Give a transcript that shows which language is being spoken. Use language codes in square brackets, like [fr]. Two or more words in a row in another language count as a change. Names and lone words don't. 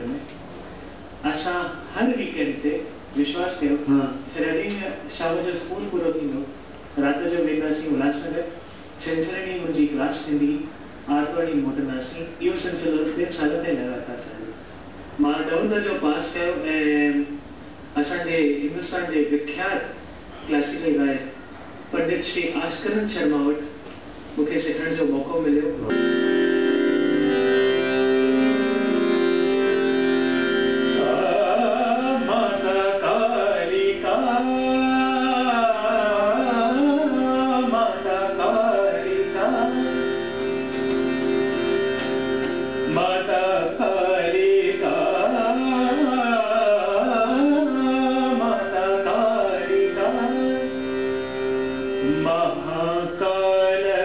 [sd] में असां हर वीकेंड ते विश्वास कयो फ्राइडे शाम जो स्कूल पूरो थींदो रात जो वेंदासीं उल्हासनगर छंछरु ॾींहुं मुंहिंजी क्लास थींदी आर्तवार ॾींहुं मोटंदासीं इहो सिलसिलो 3 साल ताईं लगातार चालियो मां 9th दर्जो पास कयो ऐं असांजे हिंदुस्तान जे विख्यात क्लासिकल गायक पंडित श्री आशकरण शर्मा वटि मुझे सिखण जो मौको मिलियो माता कालिका माता कालिका माता कालिका माता कालिका महाकाल